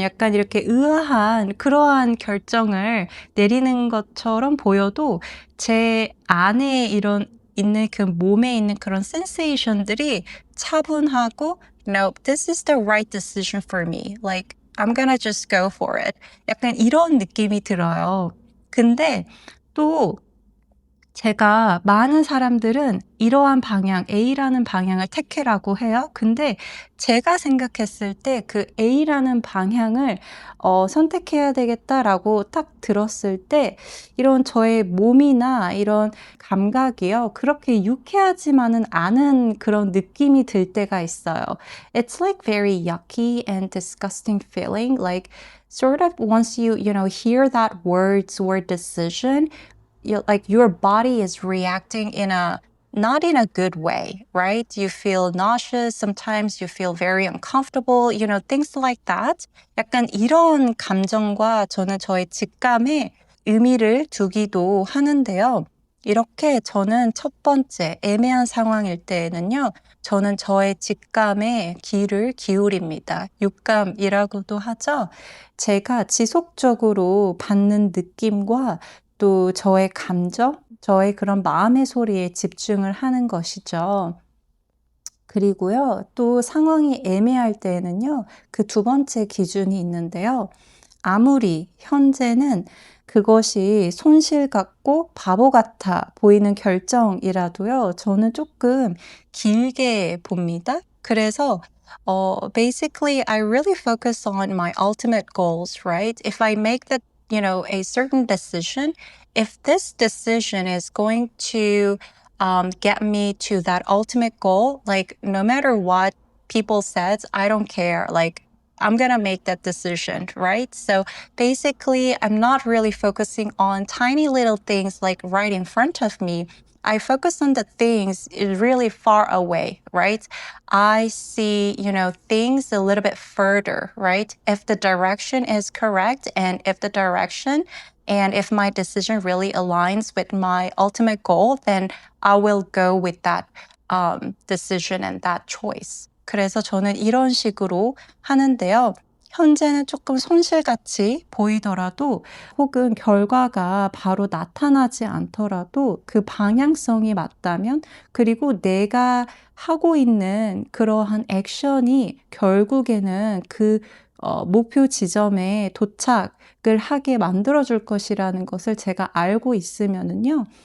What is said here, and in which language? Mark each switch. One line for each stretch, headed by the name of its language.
Korean: 약간 이렇게 의아한 그러한 결정을 내리는 것처럼 보여도 제 안에 이런 있는 그 몸에 있는 그런 센세이션들이 차분하고
English: "No, this is the right decision for me. Like, I'm gonna just go for it."
Korean: 약간 이런 느낌이 들어요. 근데 또 제가 많은 사람들은 이러한 방향, A라는 방향을 택해라고 해요. 근데 제가 생각했을 때 그 A라는 방향을 선택해야 되겠다라고 딱 들었을 때 이런 저의 몸이나 이런 감각이요. 그렇게 유쾌하지만은 않은 그런 느낌이 들 때가 있어요.
English: It's like very yucky and disgusting feeling. Like sort of once you know, hear that words or decision, like your body is reacting in a not in a good way, right? You feel nauseous, sometimes you feel very uncomfortable, you know, things like that.
Korean: 약간 이런 감정과 저는 저의 직감에 의미를 두기도 하는데요. 이렇게 저는 첫 번째 애매한 상황일 때에는요. 저는 저의 직감에 귀를 기울입니다. 육감이라고도 하죠. 제가 지속적으로 받는 느낌과 또 저의 감정, 저의 그런 마음의 소리에 집중을 하는 것이죠. 그리고요. 또 상황이 애매할 때에는요. 그 2번째 기준이 있는데요. 아무리 현재는 그것이 손실 같고 바보 같아 보이는 결정이라도요. 저는 조금 길게 봅니다. 그래서
English: basically I really focus on my ultimate goals, right? If I make that, you know, a certain decision, if this decision is going to get me to that ultimate goal, like no matter what people said, I don't care. Like I'm gonna make that decision, right? So basically, I'm not really focusing on tiny little things like right in front of me. I focus on the things really far away, right? I see, you know, things a little bit further, right? If the direction is correct and if my decision really aligns with my ultimate goal, then I will go with that decision and that choice.
Korean: 그래서 저는 이런 식으로 하는데요. 현재는 조금 손실같이 보이더라도 혹은 결과가 바로 나타나지 않더라도 그 방향성이 맞다면 그리고 내가 하고 있는 그러한 액션이 결국에는 그 목표 지점에 도착을 하게 만들어 줄 것이라는 것을 제가 알고 있으면은요.